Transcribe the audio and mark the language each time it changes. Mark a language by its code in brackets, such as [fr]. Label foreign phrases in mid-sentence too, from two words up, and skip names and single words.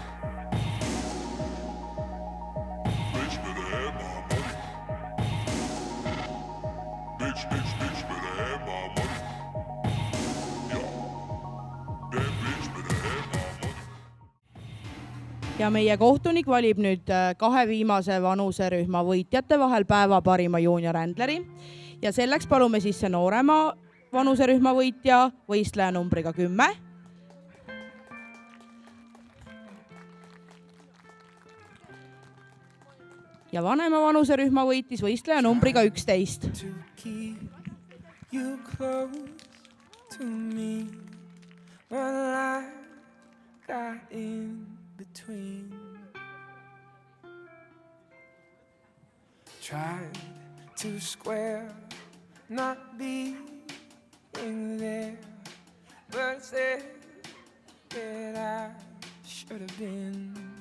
[en] Bitch better have my money. Bitch better have my money. Yeah. That bitch better have my money. [et] Ja meie kohtunik valib nüüd kahe viimase vanuserühma võitjate vahel päeva parima juunior händleri ja selleks palume sisse noorema vanuserühma võitja võistleja numbriga 10. Ja vanema vanuserühma võitis võistleja numbriga 11. [en] To keep you close to me, but I got in between. Tried to square, not being there, but said that I should have been.